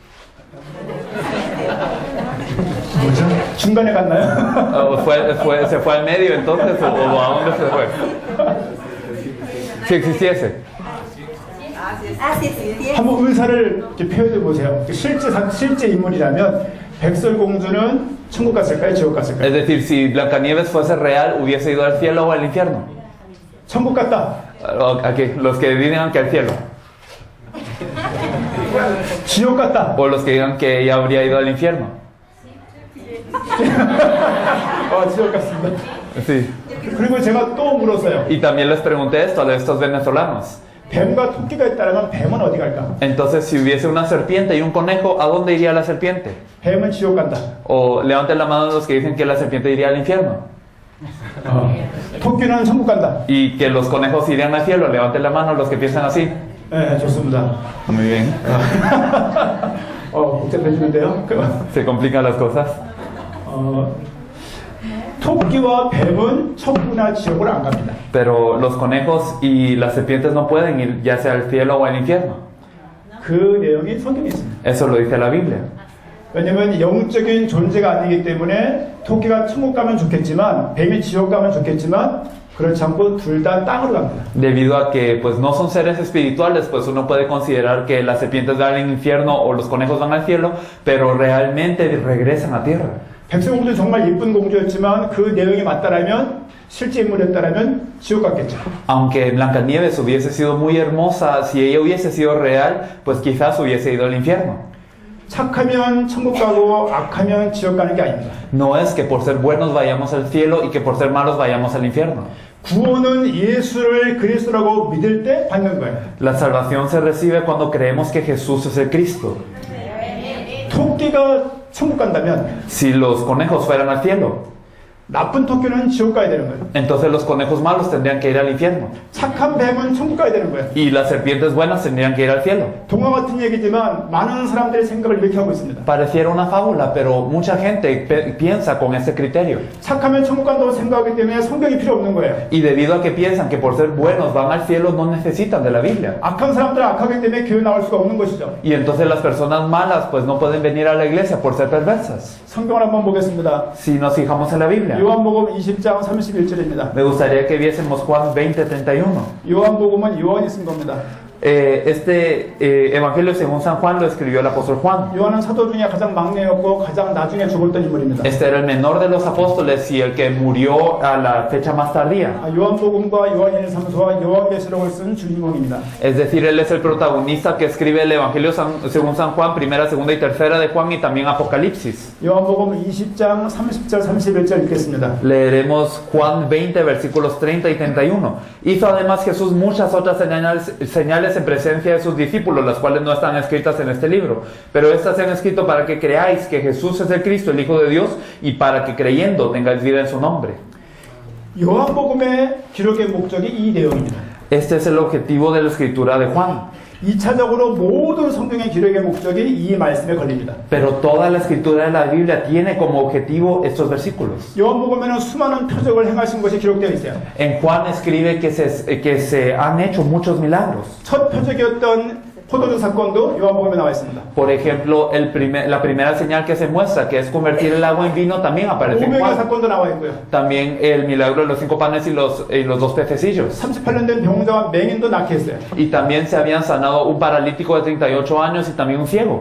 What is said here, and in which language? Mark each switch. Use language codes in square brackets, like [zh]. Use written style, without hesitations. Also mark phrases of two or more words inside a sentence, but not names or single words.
[ko] 뭐죠? 중간에 갔나요? [es] O se fue al medio entonces, o a dónde se fue. Si existiese. [ko] 한번 의사를 이렇게 표현해 보세요. 실제 인물이라면 백설공주는 천국 갔을까요? 지옥 갔을까요? [es] Es decir, si Blancanieves fuese real, hubiese ido al cielo o al infierno. [ko] 천국 갔다. [es] Aquí, los que digan que al cielo. [ko] 지옥 갔다. [es] O los que digan que ella habría ido al infierno. [ko] 지옥 갔습니다. Sí. 그리고 제가 또 물었어요. [es] Y también les pregunté esto a estos venezolanos. [ko] 뱀과 토끼가 있다면 뱀은 어디 갈까? [es] Entonces, si hubiese una serpiente y un conejo, ¿a dónde iría la serpiente? [ko] 뱀은 지옥 간다. [es] O levanten la mano los que dicen que la serpiente iría al infierno. [ko] 토끼는 천국 간다. [es] Y que los conejos irían al cielo. Levanten la mano los que piensan así. [ko] 네, 좋습니다. [es] Muy bien. [ko] 복잡해지는데요. [es] Se complican las cosas. [ko] 토끼와 뱀은 천국이나 지옥을 안 갑니다. [es] Pero los conejos y las serpientes no pueden ir ya sea al cielo o al infierno. [ko] 그 내용이 성경에 있습니다. [es] Eso lo dice la Biblia. [ko] 왜냐면 영적인 존재가 아니기 때문에 토끼가 천국 가면 좋겠지만 뱀이 지옥 가면 좋겠지만 그렇지 않고 둘 다 땅으로 갑니다. [es] Debido a que pues no son seres espirituales, pues uno puede considerar que las serpientes van al infierno o los conejos van al cielo, pero realmente regresan a tierra. [ko] 백설공주 정말 예쁜 공주였지만 그 내용이 맞다라면 실제 인물이었다라면 지옥 갔겠죠. [es] Aunque Blancanieves hubiese sido muy hermosa, si ella hubiese sido real, pues quizás hubiese ido al infierno. [ko] 착하면 천국 가고 악하면 지옥 가는 게 아닙니다. [es] No es que por ser buenos vayamos al cielo y que por ser malos vayamos al infierno. [ko] 구원은 예수를 그리스도라고 믿을 때 받는 거예요. [es] La salvación se recibe cuando creemos que Jesús es el Cristo. [ko] 토끼가 천국 간다면 [es] Si los conejos fueran al cielo, [ko] 나쁜 토끼는 지옥 가야 되는 거예요. [es] entonces los conejos malos tendrían que ir al infierno. [ko] 착한 뱀은 천국 가야 되는 거예요. [es] Y las serpientes buenas tendrían que ir al cielo. [ko] 동화 같은 얘기지만 많은 사람들의 생각을 이렇게 하고 있습니다. [es] Pareciera una fábula, pero mucha gente piensa con ese criterio. [ko] 착하면 천국 간다고 생각하기 때문에 성경이 필요 없는 거예요. [es] Y debido a que piensan que por ser buenos van al cielo, no necesitan de la Biblia. [ko] 악한 사람들은 악하기 때문에 교회 나올 수가 없는 것이죠. [es] Y entonces las personas malas pues no pueden venir a la iglesia por ser perversas. [ko] 성경을 한번 보겠습니다. [es] Si nos fijamos en la Biblia, [ko] 요한복음 20장 31절입니다. [es] me gustaría que viésemos Juan 20:31. [ko] 요한복음은 요한이 쓴 겁니다. [es] Este evangelio según San Juan lo escribió el apóstol Juan. [ko] 요한은 사도 중에 가장 막내였고 가장 나중에 죽었던 인물입니다. [es] Este era el menor de los apóstoles y el que murió a la fecha más tardía. [ko] 요한복음과 요한일서와 요한계시록을 쓴 주인공입니다. [es] Es decir, él es el protagonista que escribe el evangelio según San Juan, primera, segunda y tercera de Juan y también Apocalipsis. [ko] 요한복음 20장 30절 31절 읽겠습니다. [es] Leeremos Juan 20 versículos 30 y 31. Hizo además Jesús muchas otras señales en presencia de sus discípulos, las cuales no están escritas en este libro, pero estas se han escrito para que creáis que Jesús es el Cristo, el Hijo de Dios, y para que creyendo tengáis vida en su nombre. [ko] 요한복음의 기록의 목적이 이 내용입니다. [es] Este es el objetivo de la escritura de Juan. [ko] 2차적으로 모든 성경의 기록의 목적이 이 말씀에 걸립니다. [es] Pero toda la escritura de la Biblia tiene como objetivo estos versículos. [ko] 요한복음에는 수많은 표적을 행하신 것이 기록되어 있어요. [es] En Juan escribe que se han hecho muchos milagros. [ko] 첫 표적이었던 포도주 사건도 요한복음에 나와 있습니다. [es] Por ejemplo, la primera señal que se muestra, que es convertir el agua en vino, también aparece en [ko] 오병이어 Juan. 사건도 나와 있고요. [es] También el milagro de los 5 panes y los 2 pececillos. [ko] 38년 된 병자와 맹인도 낫게 했어요. [es] Y también se habían sanado un paralítico de 38 años y también un ciego.